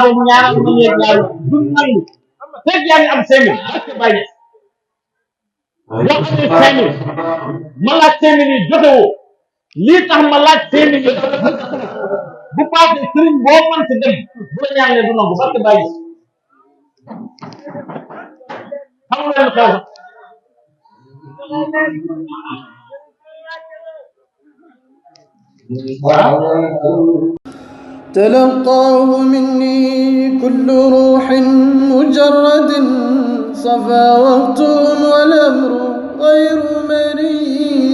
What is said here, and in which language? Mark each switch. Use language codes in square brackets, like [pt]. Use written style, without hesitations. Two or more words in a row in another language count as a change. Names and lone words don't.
[wo] affaire bu ñaanal ma ñeeg ñaar du nangu fekk yaa ngi am 5000 barke Baye boo amee 5000 ma laaj 5000 yi joxe woo lii tax ma laaj 5000 yi bu paase sëriñ boo mënti dem bu la ñaanee du nangu parce que bàyyi xam nga leen xew [ar] تلقاه مني كل روح مجرد صفا وقت والأمر غير مريء